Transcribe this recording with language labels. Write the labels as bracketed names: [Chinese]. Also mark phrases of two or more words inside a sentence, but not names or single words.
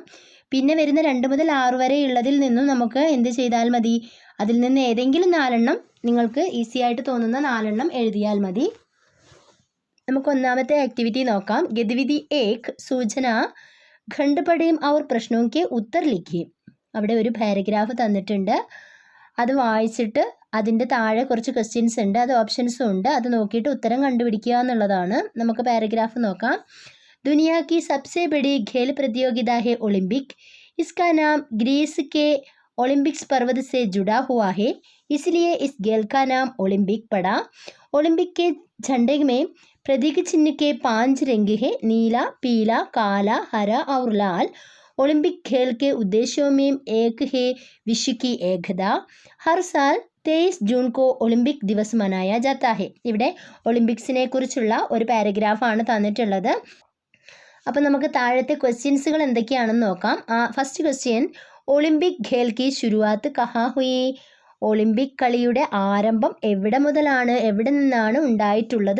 [Malayalam] പിന്നെ വരുന്ന 2 മുതൽ 6 വരെ ഉള്ളതിൽ നിന്നും നമുക്ക് എന്ത് ചെയ്താൽ മതി, അതിൽ നിന്ന് ഏതെങ്കിലും 4 നിങ്ങൾക്ക് ഈസി ആയിട്ട് തോന്നുന്ന 4 എഴുതിയാൽ മതി. നമുക്ക് ഒന്നാമത്തെ ആക്ടിവിറ്റി നോക്കാം. [Hindi] गतिविधि एक सूचना खंड पढ़ें और प्रश्नों के उत्तर लिखिए. [Malayalam] അവിടെ ഒരു പാരഗ്രാഫ് തന്നിട്ടുണ്ട്. അത് വായിച്ചിട്ട് അതിൻ്റെ താഴെ കുറച്ച് ക്വസ്റ്റ്യൻസ് ഉണ്ട്, അത് ഓപ്ഷൻസും ഉണ്ട്. അത് നോക്കിയിട്ട് ഉത്തരം കണ്ടുപിടിക്കുക എന്നുള്ളതാണ്. നമുക്ക് പാരഗ്രാഫ് നോക്കാം. [Hindi] दुनिया की सबसे बड़ी खेल प्रतियोगिता है ओलंपिक. इसका नाम ग्रीस के ओलंपिक्स पर्वत से जुड़ा हुआ है, इसलिए इस खेल का नाम ओलंपिक पड़ा. ओलंपिक के झंडे में प्रतीक चिन्ह के 5 रंग हैं, नीला, पीला, काला, हरा और लाल. ओलंपिक खेल के उद्देश्यों में एक है विश्व की एकता. हर साल 23 जून को ओलंपिक दिवस मनाया जाता है. [Malayalam] ഇവിടെ ഒളിമ്പിക്സിനെ കുറിച്ചുള്ള ഒരു പാരഗ്രാഫാണ് തന്നിട്ടുള്ളത്. അപ്പം നമുക്ക് താഴത്തെ ക്വസ്റ്റ്യൻസുകൾ എന്തൊക്കെയാണെന്ന് നോക്കാം. [English] first question, [Hindi] ओलंपिक खेल की शुरुआत कहाँ हुई. [Malayalam] ഒളിമ്പിക് കളിയുടെ ആരംഭം എവിടെ മുതലാണ്, എവിടെ നിന്നാണ് ഉണ്ടായിട്ടുള്ളത്?